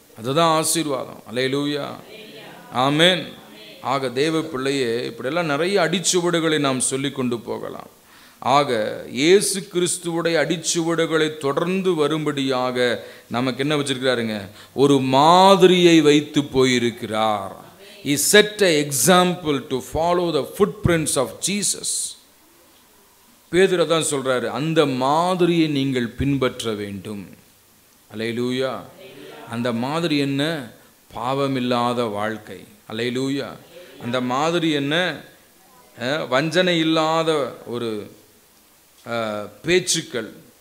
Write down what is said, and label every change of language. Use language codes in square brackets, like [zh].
[ta] அதுதான் ஆசீர்வாதம். அல்லேலூயா. ஆமென். ஆக தேவ பிள்ளையே, இப்படியெல்லாம் நிறைய அடிச்சுவடுகளை நாம் சொல்லி கொண்டு போகலாம். ஆக இயேசு கிறிஸ்துவுடைய அடிச்சுவடுகளை தொடர்ந்து வரும்படியாக நமக்கு என்ன வச்சிருக்கிறாருங்க? ஒரு மாதிரியை வைத்து போயிருக்கிறார். [en] He set an example to follow the footprints of Jesus. [ta] பேதுரு தான் சொல்றாரு, அந்த மாதிரியை நீங்கள் பின்பற்ற வேண்டும். அல்லேலூயா. அந்த மாதிரி என்ன? பாவமில்லாத வாழ்க்கை. அல்லேலூயா. அந்த மாதிரி என்ன? வஞ்சனை இல்லாத ஒரு பேச்சுக்கள்.